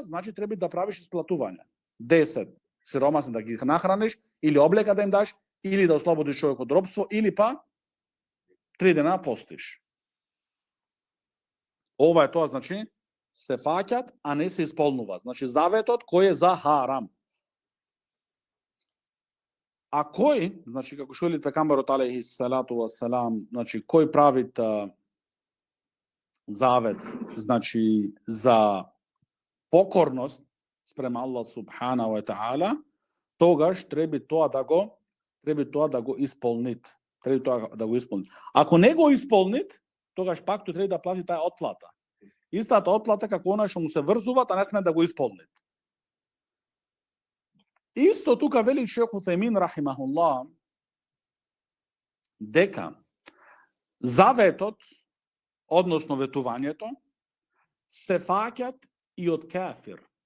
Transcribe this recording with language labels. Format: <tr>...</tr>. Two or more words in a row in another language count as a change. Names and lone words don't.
<mk>Значи треба да правиш исплатување. 10 сиромасни да ги нахраниш, или облека да им даш, или да ослободиш човек од робство, или па 3 дена постиш. Ова е тоа, значи, се фаќат, а не се исполнуваат. Значи, заветот кој е за харам. А кој, значи, како што вели пегамберот</mk> <ar>عليه الصلاة والسلام,</ar> <mk>значи, кој прави завет, значи, за покорност спрема Аллах</mk> <ar>سبحانه وتعالى,</ar> <mk>тогаш треба тоа да го исполнит. Ако не го исполнит, тогаш пак тој треба да плати таа отплата. Истата отплата како она што му се врзуваат, а не сме да го исполнит. Исто тука вели шех Утајмин рахимахуллах дека заветот, односно ветувањето, се фаќат и од кафир.</mk>